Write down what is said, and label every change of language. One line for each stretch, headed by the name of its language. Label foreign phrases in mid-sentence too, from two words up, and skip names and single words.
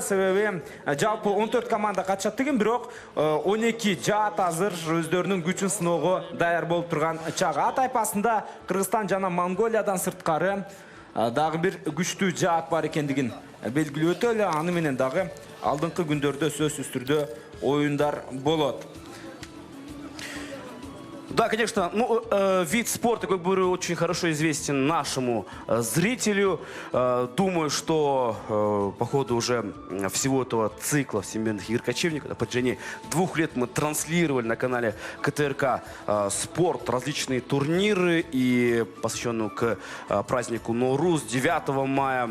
Kyrgyz: Себеби жалпы 14 команда катышат деген, бирок 12 жаат азыр өздөрүнүн күчүн сыноого даяр болуп турган чагы. А тайпасында Кыргызстан жана Монголиядан сырткары дагы бир күчтүү жаат бар экендигин белгилеп өтөлү. Аны менен дагы алдыңкы күндөрдө сөзсүз түрдө оюндар болот.
Russian: Да, конечно, ну, вид спорта, как бы, очень хорошо известен нашему зрителю. Думаю, что по ходу уже всего этого цикла всемирных игр кочевников, на протяжении 2 лет мы транслировали на канале КТРК спорт, различные турниры, и посвященную к празднику Ноуруз 9 мая.